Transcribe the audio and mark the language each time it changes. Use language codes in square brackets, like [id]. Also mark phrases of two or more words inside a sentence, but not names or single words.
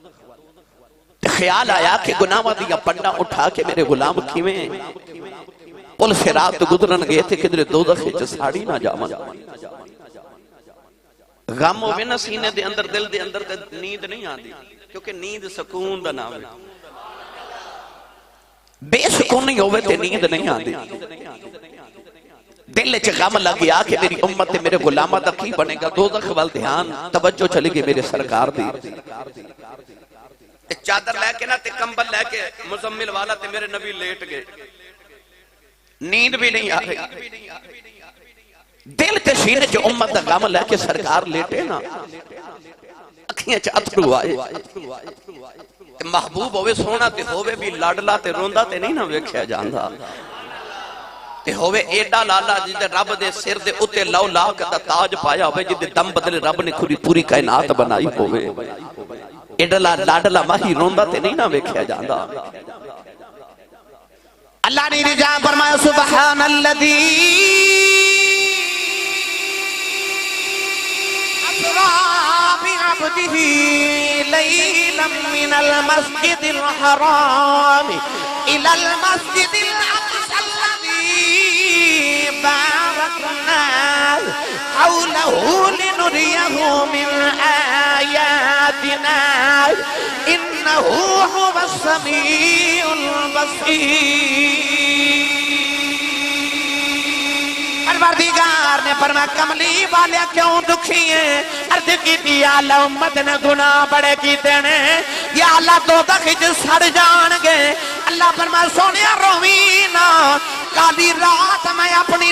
[pa] خیال آیا کہ گناہاں دیا پنڈا اٹھا کے میرے غلام کیویں پل صراط تو گزرن گئے تھے کدھر دوزخ وچ ساڑی نہ جاون غم ہوئے نا سینے دے اندر دل دے اندر تے نیند نہیں آندی کیونکہ نیند سکون دا نام ہے بے سکون نہیں ہوئے تے نیند نہیں آندی دل چ غم لگ گیا کہ میری امت تے میرے غلامہ دا کی بنے گا دوزخ وال دھیان توجہ چلی گئی میرے سرکار دی چادر لے کے نا تے کمبل لے کے مزمل والا تے میرے نبی لیٹ گئے نیند بھی نہیں آ رہی دل تے سینے جو امت دا غم لے کے سرکار لیٹے نا اکھیاں چ اتھرو آئے محبوب ہوئے سونا تے ہوئے بھی لاڈلا تے روندا تے نہیں نہ ویکھیا جاندا تے ہوئے ایڈا لالا جدے رب دے سر دے اتے لو لاکھ دا تاج پایا ہوئے جدے دم بدلے رب نے پوری کائنات بنائی ہوئے ایڈا لاڈلا ماہی روندا تے نہیں نہ ویکھیا جاندا اللہ نے رجا فرمایا [ar] سبحان الذی بعبده ليلا من المسجد الحرام إلى المسجد الأقصى الذي باركنا حوله لنريه من آياتنا إنه هو السميع البصير [pa] پروردگار نے فرمایا کملی والے کیوں دکھی ہیں عرض کی تھی یا اللہ امت نے گناہ بڑے کیتے ہیں یا اللہ دوزخ وچ سڑ جان گے اللہ فرمایا سونیا روینا کالی رات میں اپنی